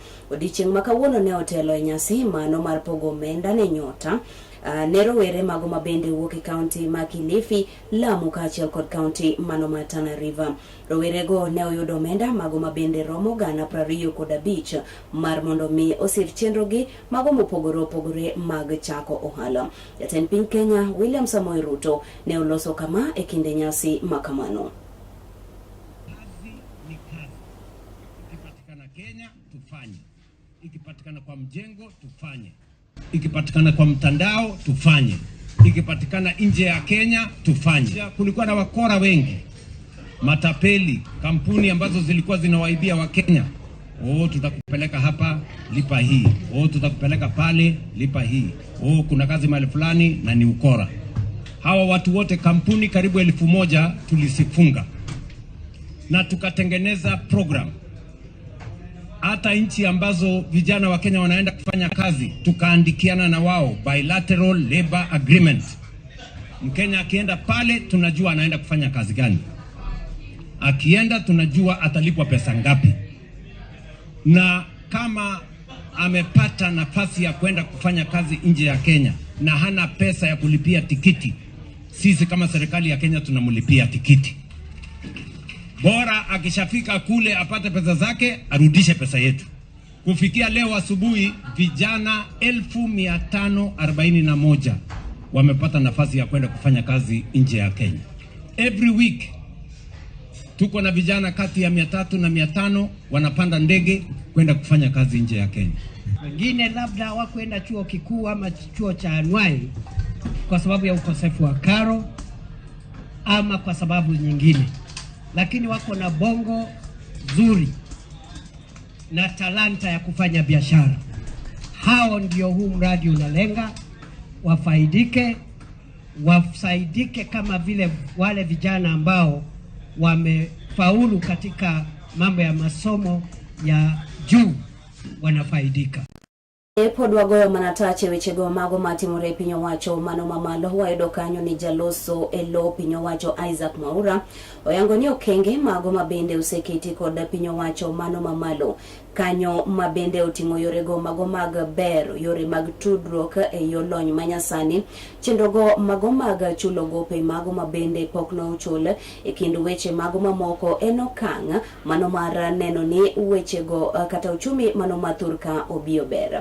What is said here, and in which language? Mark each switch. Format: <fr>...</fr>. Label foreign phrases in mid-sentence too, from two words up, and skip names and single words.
<luo>Odiochieng' ma kawuono ne otelo e nyasi mano mar pogo omenda ne nyota ne rowere mago mabende wuok e kaunti ma Kilifi, Lamu kaachiel kod kaunti mano ma Tana River. Rowere go ne oyudo omenda mago mabende romo gana 25 mar mondo mi osir chenro gi mago mopogore mag chako ohala. Jatend piny Kenya William Samoei Ruto ne oloso kama e kinde nyasi makamano.</luo> <sw>Ikipatikana Kenya tufanye, ikipatikana kwa mjengo tufanye, ikipatikana kwa mtandao tufanye, ikipatikana nje ya Kenya tufanye. Kulikuwa na wakora wengi, matapeli, kampuni ambazo zilikuwa zinawaibia wa Kenya. Tutakupeleka hapa, lipa hii. Tutakupeleka pale, lipa hii. Kuna kazi mahali fulani na ni ukora. Hawa watu wote, kampuni karibu 1000 tulisifunga. Na tukatengeneza program. Hata nchi ambazo vijana wa Kenya wanaenda kufanya kazi, tukaandikiana na wao</sw> <en>bilateral labor agreement.</en> <sw>Mkenya akienda pale tunajua anaenda kufanya kazi gani. Akienda tunajua atalipwa pesa ngapi. Na kama amepata nafasi ya kwenda kufanya kazi nje ya Kenya na hana pesa ya kulipia tikiti, sisi kama serikali ya Kenya tunamlipia tikiti. Bora akishafika kule apate pesa zake, arudishe pesa yetu. Kufikia leo asubuhi vijana 1541 wamepata nafasi ya kwenda kufanya kazi nje ya Kenya.</sw> <en>Every week</en> <sw>tuko na vijana kati ya 300 na 500 wanapanda ndege kwenda kufanya kazi nje ya Kenya. Wengine labda hawakwenda chuo kikuu ama chuo cha anuai kwa sababu ya ukosefu wa karo ama kwa sababu nyingine, lakini wako na bongo zuri na talanta ya kufanya biashara. Hao ndio huu mradi unalenga wafaidike kama vile wale vijana ambao wamefaulu katika mambo ya masomo ya juu wanafaidika.</sw> <luo>Podwagoyo manatache wechego mago matimore piny owacho mano mamalo wayudo kanyo ni jaloso elo piny owacho Isaac Mwaura oyango ni okenge mago mabende oseketi kod piny owacho mano mamalo kanyo mabende oting'o yorego mago mag ber, yore mag tudruok e yo lony manyasani, chenrogo mago mag chulo gope mago mabende pok no ochul e kind weche mago mamoko en okang' mano mar neno ni wechego kata uchumi mano mathurka obio ber.</luo>